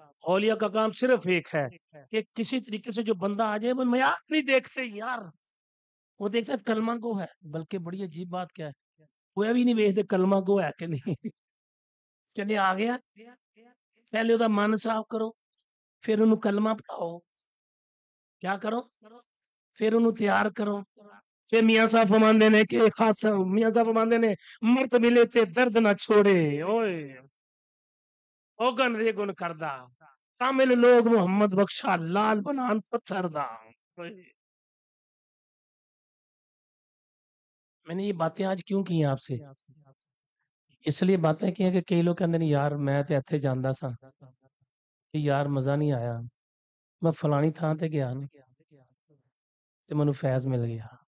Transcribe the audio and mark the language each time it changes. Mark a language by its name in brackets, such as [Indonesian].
[Urdu] اولیاء کا کام صرف ایک ہے کہ کسی طریقے سے جو بندہ آ جائے، وہ معیار نہیں دیکھتے یار، وہ دیکھتا ہے کلمہ گو ہے. بلکہ بڑی عجیب بات کیا ہے، وہ بھی نہیں دیکھتے کلمہ گو ہے کہ نہیں. چلے آ گیا، پہلے وہ من صاف کرو، پھر انہوں کلمہ پڑھاؤ، کیا کرو پھر انہوں تیار کرو. [Punjabi] پھر میاں صاحب فرماندے نے کہ خاص میاں صاحب فرماندے نے مرد ملے تے درد نہ چھوڑے، اوئے اوگن ریگن کردا کامل لوگ محمد بخشا لال بنان پتھر دا. [Urdu] میں نے یہ باتیں آج کیوں کی ہیں آپ سے؟ اس لیے باتیں کی ہیں کہ کئی لوگ کہتے ہیں یار [Punjabi] میں تے اتھے جاندا سا کہ یار مزہ نہیں آیا، میں فلانی تھان تے گیا نا تے منو فیض مل گیا.